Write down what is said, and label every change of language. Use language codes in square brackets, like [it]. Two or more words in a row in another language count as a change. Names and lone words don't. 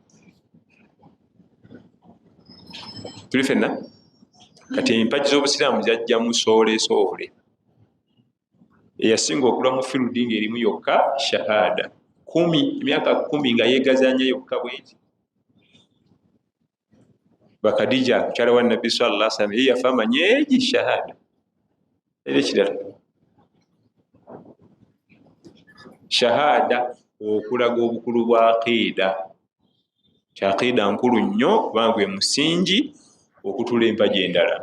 [lg] Tuli fenna kati empagi z'obusiraamu zajja mu soole, eyasinga okula mu field ng'erimu yokka shahada 10, emyaka 10 nga yeegazanya yokka bweti. Bakadija mukyala wa nabbi [ar] صلى الله عليه وسلم [lg] ye yafa amanyeegi shahada, era ekirala shahada okulaga obukulu bwa aqiida. Kyaqiida nkulu nnyo kubanga gwe musingi okutula empagi endala.